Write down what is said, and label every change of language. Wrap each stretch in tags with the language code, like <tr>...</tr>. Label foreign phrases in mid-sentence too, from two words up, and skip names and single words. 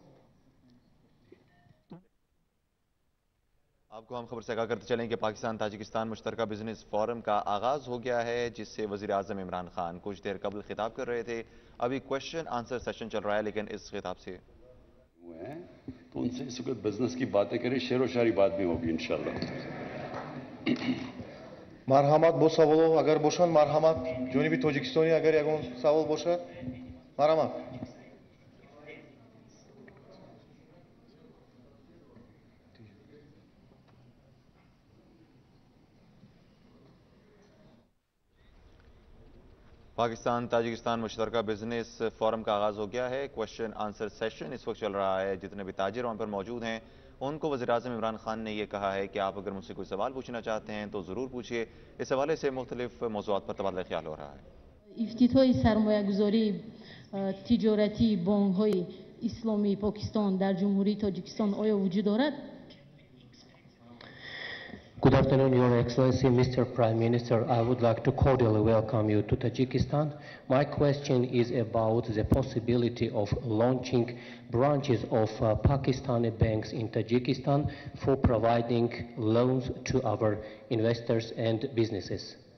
<ur>آپ کو ہم خبر سے آگاہ کرتے چلیں کہ پاکستان تاجکستان مشترکہ بزنس فورم کا آغاز ہو گیا ہے، جس سے وزیر اعظم عمران خان کچھ دیر قبل خطاب کر رہے تھے۔ ابھی</ur> <en>question answer session</en> <ur>چل رہا ہے، لیکن اس خطاب سے تو ان سے اس وقت بزنس کی باتیں کریں، شعر و شاعری بات بھی ہوگی</ur> <ar>انشاءاللہ۔</ar> <tg>Марҳамат бу саволу агар бошан марҳамат Ҷони бир Тоҷикистони агар ягон савол боша марҳамат.</tg> <ur>پاکستان تاجکستان مشترکہ بزنس فورم کا آغاز ہو گیا ہے۔</ur> <en>question answer session</en> <ur>اس وقت چل رہا ہے۔ جتنے بھی تاجر وہاں پر موجود ہیں ان کو وزیر اعظم عمران خان نے یہ کہا ہے کہ آپ اگر مجھ سے کوئی سوال پوچھنا چاہتے ہیں تو ضرور پوچھیے۔ اس حوالے سے مختلف موضوعات پر تبادلہ خیال ہو رہا ہے۔</ur> <fa>افتتاح سرمایه‌گذاری تجارتی بانک‌های اسلامی پاکستان در جمهوری تاجیکستان آیا وجود دارد؟</fa> <en>Good afternoon, Your Excellency, Mr. Prime Minister. I would like to cordially welcome you to Tajikistan. My question is about the possibility of launching branches of Pakistani banks in Tajikistan for providing loans to our investors and businesses.</en>